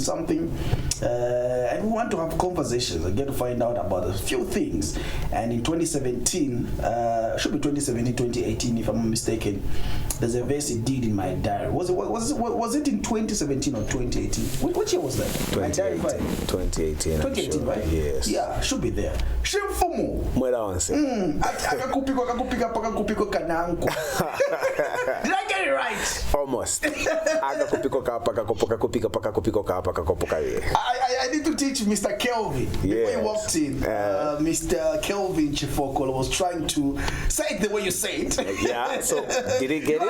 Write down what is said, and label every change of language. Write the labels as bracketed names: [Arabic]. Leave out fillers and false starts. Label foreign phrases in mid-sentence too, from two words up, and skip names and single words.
[English] And we want to have conversations and get to find out about a few things. And in 2017, should be 2017, 2018 if I'm not mistaken, there's a verse he did in my diary. Was it in 2017 or 2018? What year was that? 2018. 2018. 2018, sure. right? Yes. Yeah, should be there. [Bemba] Shimfumu. Mwela wansi. Akakupiko kananko. [English] Did I get it right? [Bemba] Almost. Akakupiko kapa. [English] I need to teach Mr. Kelvin. Yes. Before he walked in, Mr. Kelvin Chifokolo was trying to say it the way you say it. Yeah, so did he get